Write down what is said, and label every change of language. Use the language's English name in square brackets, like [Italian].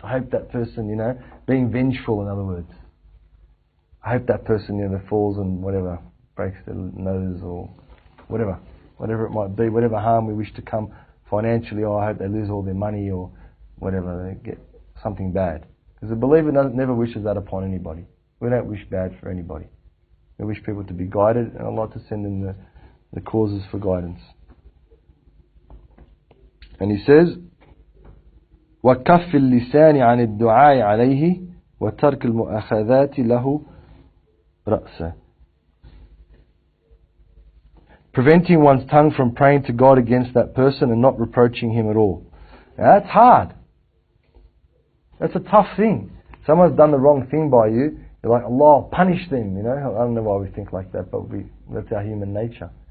[English] I hope that person, being vengeful, in other words. I hope that person, falls and whatever, breaks their nose or whatever it might be, whatever harm we wish to come financially, or I hope they lose all their money or whatever, they get something bad. Because a believer never wishes that upon anybody. We don't wish bad for anybody. We wish people to be guided, and Allah to send them the causes for guidance. And he says, [Arabic] وَكَفِّ اللِّسَانِ عَنِ الدُّعَاءِ عَلَيْهِ وَتَرْكِ الْمُؤَاخَذَاتِ لَهُ رَأْسًا. [English] Preventing one's tongue from praying to God against that person and not reproaching him at all. Now that's hard. That's a tough thing. Someone's done the wrong thing by you, you're like, Allah, punish them, I don't know why we think like that, but that's our human nature.